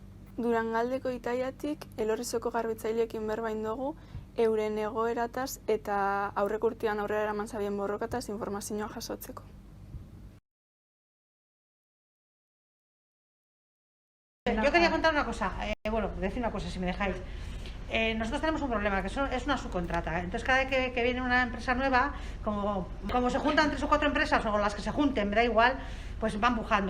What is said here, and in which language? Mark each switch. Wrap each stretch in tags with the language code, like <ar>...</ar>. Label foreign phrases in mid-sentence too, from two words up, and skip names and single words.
<eu>Durangaldeko Itaiatik Elorrizoko garbitzaileekin berbain dugu euren egoerataz eta aurreko urtean aurrera eraman zabien borrokataz informazioa jasotzeko.</eu> <es>Yo quería contar una cosa, decir una cosa si me dejáis. Nosotros tenemos un problema, que es una subcontrata. Entonces cada vez que viene una empresa nueva, como se juntan 3 o 4 empresas o las que se junten, me da igual, pues van empujando.</es>